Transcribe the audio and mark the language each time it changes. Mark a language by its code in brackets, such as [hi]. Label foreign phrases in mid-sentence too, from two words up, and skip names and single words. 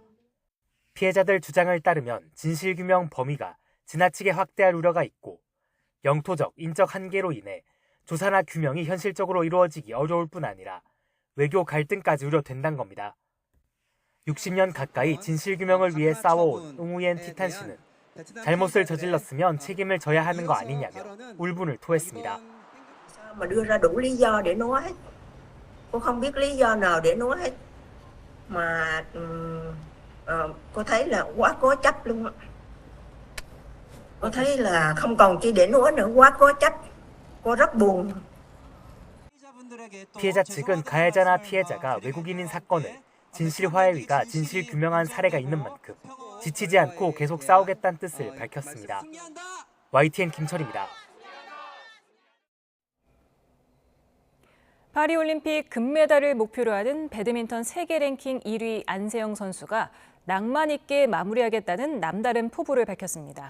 [ko] 피해자들 주장을 따르면 진실규명 범위가 지나치게 확대할 우려가 있고 영토적, 인적 한계로 인해 조사나 규명이 현실적으로 이루어지기 어려울 뿐 아니라 외교 갈등까지 우려된다는 겁니다. 60년 가까이 진실규명을 위해 싸워온 응우옌 티탄씨는 잘못을 저질렀으면 책임을 져야 하는 거 아니냐며 울분을 토했습니다. [vi] mà đưa ra đủ lý do để nói hết. Cô không biết lý do nào để nói hết. Mà cô thấy là quá cố chấp luôn. Cô thấy là không còn chi để nói nữa, quá cố chấp. cô rất buồn. [ko] 피해자 측은 가해자나 피해자가 외국인인 사건을 진실화해위가 진실규명한 사례가 있는 만큼 지치지 않고 계속 싸우겠다는 뜻을 밝혔습니다. YTN 김철입니다. 파리올림픽 금메달을 목표로 하는 배드민턴 세계 랭킹 1위 안세영 선수가 낭만 있게 마무리하겠다는 남다른 포부를 밝혔습니다.